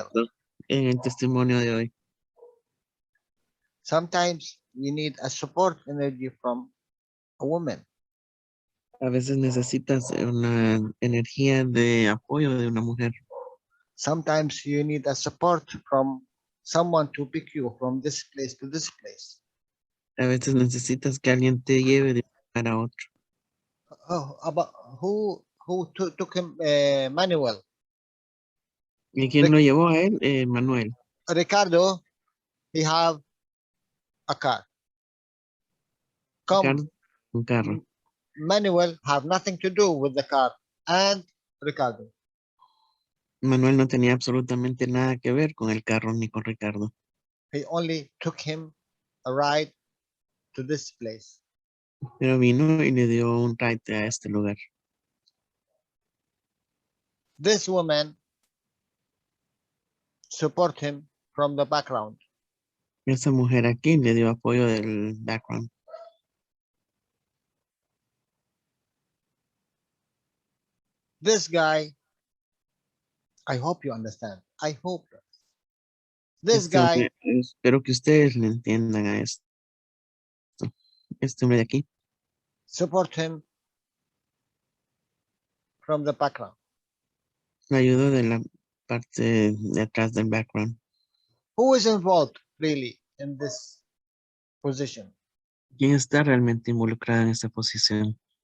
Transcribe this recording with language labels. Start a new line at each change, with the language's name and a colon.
Spanish: Ricardo en el testimonio de hoy.
English: Sometimes you need a support energy from a woman.
Spanish: A veces necesitas una energía de apoyo de una mujer.
English: Sometimes you need a support from someone to pick you from this place to this place.
Spanish: A veces necesitas que alguien te lleve de un lugar a otro.
English: Oh, about who took him Manuel?
Spanish: ¿Y quién lo llevó a él? Manuel.
English: Ricardo, he have a car. Come,
Spanish: Ricardo, un carro.
English: Manuel have nothing to do with the car and Ricardo.
Spanish: Manuel no tenía absolutamente nada que ver con el carro ni con Ricardo.
English: He only took him a ride to this place.
Spanish: Pero vino y le dio un ride a este lugar.
English: This woman support him from the background.
Spanish: Esa mujer aquí le dio apoyo del background.
English: This guy, I hope you understand. I hope this
Spanish: Este
English: guy
Spanish: hombre, espero que ustedes le entiendan a esto. Este hombre de aquí
English: support him from the background.
Spanish: le ayudó de la parte de atrás del background.
English: Who is involved really in this position?
Spanish: ¿Quién está realmente involucrado en esta posición?